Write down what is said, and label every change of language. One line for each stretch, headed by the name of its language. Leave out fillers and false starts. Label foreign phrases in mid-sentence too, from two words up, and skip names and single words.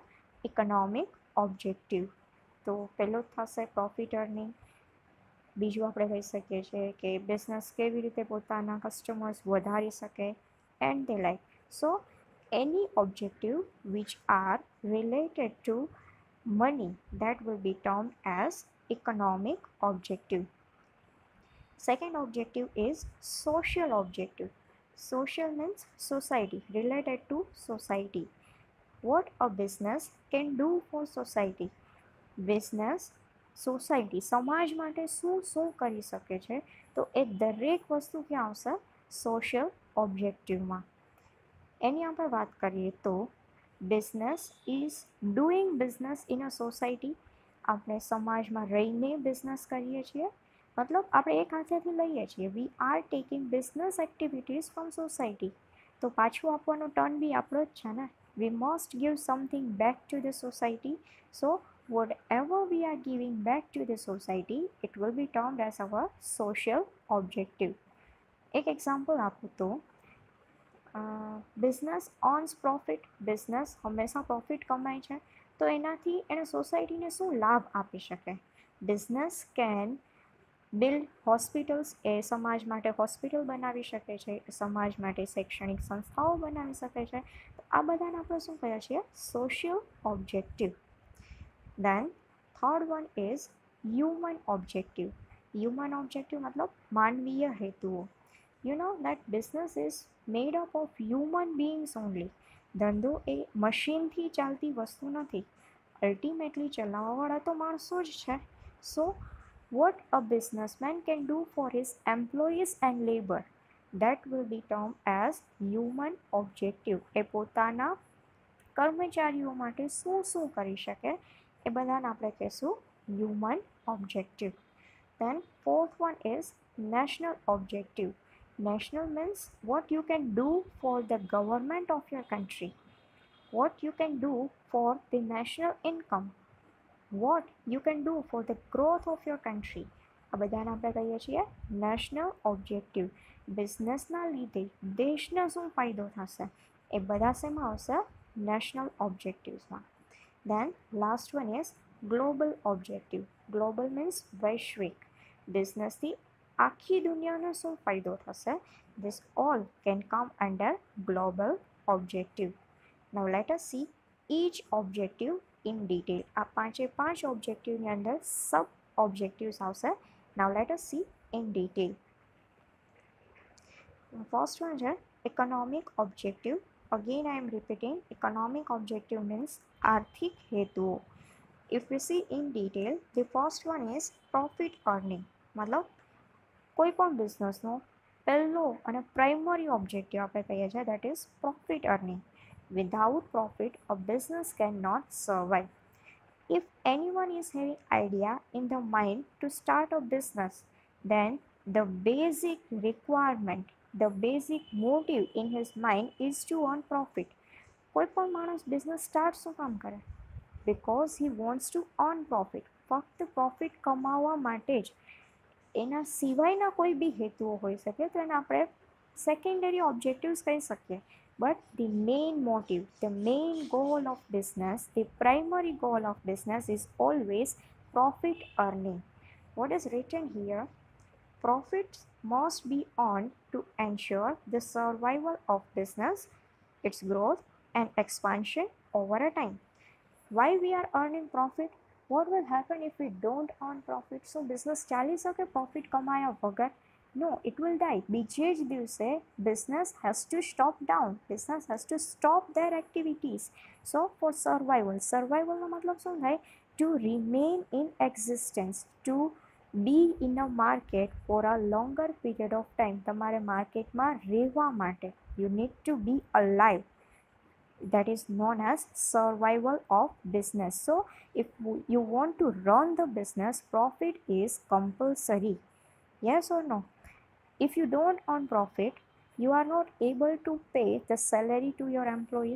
English: economic objective.
Gujarati: તો પહેલો થશે
English: profit earning.
Gujarati: બીજું આપણે કહી શકીએ છીએ કે બિઝનેસ કેવી રીતે પોતાના કસ્ટમર્સ વધારી શકે
English: and the like. so any objective which are related to money, that will be termed as economic objective. Second objective is social objective. Social means society, related to society. What a business can do for society.
Gujarati: બિઝનેસ સોસાયટી સમાજ માટે શું કરી શકે છે? તો એ દરેક વસ્તુ ક્યાં આવશે?
English: social objectiveમાં.
Gujarati: એની આપણે વાત કરીએ તો
English: business is doing business in a society.
Gujarati: આપણે સમાજમાં રહીને બિઝનેસ કરીએ છીએ, મતલબ આપણે એક હાથેથી લઈએ છીએ.
English: we are taking business activities from society.
Gujarati: તો પાછું આપવાનો ટર્ન બી આપણો જ છે ને.
English: we must give something back to the society. સો whatever we are giving back to the society, it will be termed as our social objective.
Gujarati: એક એક્ઝામ્પલ આપું તો
English: business owns profit.
Gujarati: બિઝનેસ હંમેશા પ્રોફિટ કમાય છે, તો એનાથી એને સોસાયટીને શું લાભ આપી શકે?
English: business can build hospitals.
Gujarati: એ સમાજ માટે હોસ્પિટલ બનાવી શકે છે, સમાજ માટે શૈક્ષણિક સંસ્થાઓ બનાવી શકે છે. તો આ બધાને આપણે શું કહીએ છીએ?
English: social objective. Then third one is human objective. Human objective
Hindi: मतलब मानवीय हेतुओं.
English: You know that business is made up of human beings only.
Gujarati: ધંધો એ મશીનથી ચાલતી વસ્તુ નથી. અલ્ટિમેટલી ચલાવવાવાળા તો માણસો જ છે.
English: સો what a businessman can do for his employees and labor, that will be termed as human objective.
Gujarati: એ પોતાના કર્મચારીઓ માટે શું કરી શકે એ બધાને આપણે કહીશું
English: human objective. Then fourth one is national objective. National means what you can do for the government of your country, what you can do for the national income, what you can do for the growth of your country.
Gujarati: આ બધાને આપણે કહીએ છીએ
English: national objective.
Gujarati: બિઝનેસના લીધે દેશને શું ફાયદો થશે એ બધા શેમાં આવશે?
English: national objectivesમાં. Then last one is global objective. Global means
Gujarati: વૈશ્વિક. બિઝનેસથી આખી દુનિયાને શું ફાયદો થશે?
English: This all can come under global objective. Now let us see each objective in detail.
Gujarati: આ પાંચ ઓબ્જેક્ટિવની અંદર સબ ઓબ્જેક્ટિવ્સ આવશે.
English: Now let us see in detail. First one છે economic objective. Again I am repeating, economic objective means
Gujarati: આર્થિક હેતુઓ.
English: If we see in detail, the first one is profit earning.
Gujarati: मतलब કોઈ પણ બિઝનેસનો પહેલો અને
English: primary objective
Gujarati: આપણે કહીએ છીએ
English: that is profit earning. Without profit, a business cannot survive. If anyone is having idea in the mind to start a business, then the basic requirement, the basic motive in his mind is to earn profit.
Gujarati: કોઈ પણ માણસ
English: business start
Gujarati: શું કામ કરે?
English: because he wants to earn profit.
Gujarati: ફક્ત પ્રોફિટ કમાવવા માટે જ એના સિવાયના કોઈ બી હેતુઓ હોઈ શકે તો એને આપણે
English: secondary objectives
Gujarati: કહી શકીએ.
English: but the main motive, the main goal of business, the primary goal of business is always profit earning. What is written here? Profits must be earned to ensure the survival of business, its growth and expansion over a time. Why we are earning profit? What will happen if we don't earn profit? So business
Gujarati: ચાલી શકે profit કમાયા વગર?
English: No, it will die.
Gujarati: બીજે જ દિવસે
English: business has to stop down. Business has to stop their activities. So for survival
Gujarati: નો મતલબ શું થાય?
English: To remain in existence, to be in a market for a longer period of time.
Gujarati: તમારે માર્કેટમાં રહેવા માટે
English: you need to be alive. That is known as survival of business. So if you want to run the business, profit is compulsory. Yes or no? If you don't earn profit, you are not able to pay the salary to your employees.